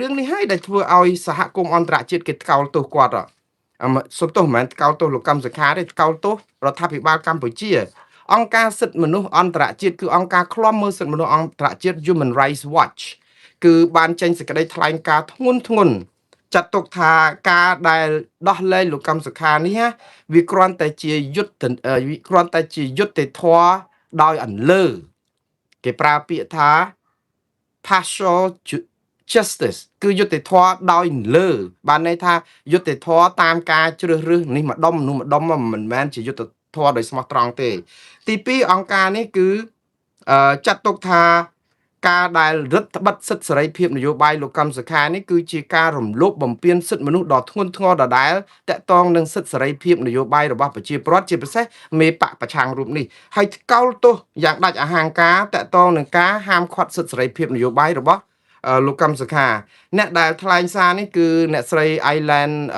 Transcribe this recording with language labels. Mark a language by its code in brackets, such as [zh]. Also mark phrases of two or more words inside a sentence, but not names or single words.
[km] រឿងនេះហើយដែលធ្វើឲ្យសហគមន៍អន្តរជាតិគេថ្កោលទោសគាត់សុំទោសមិនមែនថ្កោលទោសលោកកម្មសខាទេថ្កោលទោសរដ្ឋាភិបាលកម្ពុជាអង្គការសិទ្ធិមនុស្សអន្តរជាតិគឺអង្គការឃ្លាំមើលសិទ្ធិមនុស្សអន្តរជាតិ Human Rights Watch គឺបានចេញសេចក្តីថ្លែងការណ៍ធ្ងន់ធ្ងរចាត់ទុកថាការដែលដោះលែងលោកកម្មសខានេះវាគ្រាន់តែជាយុទ្ធធម៌ដោយអន្លើគេប្រើពាក្យថា [en] partial justice [km] គឺយុត្តិធម៌ដោយលើបានន័យថាយុត្តិធម៌តាមការជ្រើសរើសនេះម្ដុំនោះម្ដុំមិនមែនជាយុត្តិធម៌ដោយស្មោះត្រង់ ទេទី2អង្គការនេះគឺចាត់ទុកថាការដែលរដ្ឋបិទសិទ្ធិសេរីភាពនយោបាយលោកកម្មសខានេះគឺជាការរំលោភបំពានសិទ្ធិមនុស្សដ៏ធ្ងន់ធ្ងរដដែលតាក់ទងនឹងសិទ្ធិសេរីភាពនយោបាយរបស់ប្រជាពលរដ្ឋជាពិសេសមេបកប្រឆាំងរូបនេះហើយថ្កោលទោសយ៉ាងដាច់អហង្ការតាក់ទងនឹងការហាមឃាត់សិទ្ធិសេរីភាពនយោបាយរបស់លោកកម្មសខាអ្នកដែលថ្លែងសារនេះគឺអ្នកស្រី Island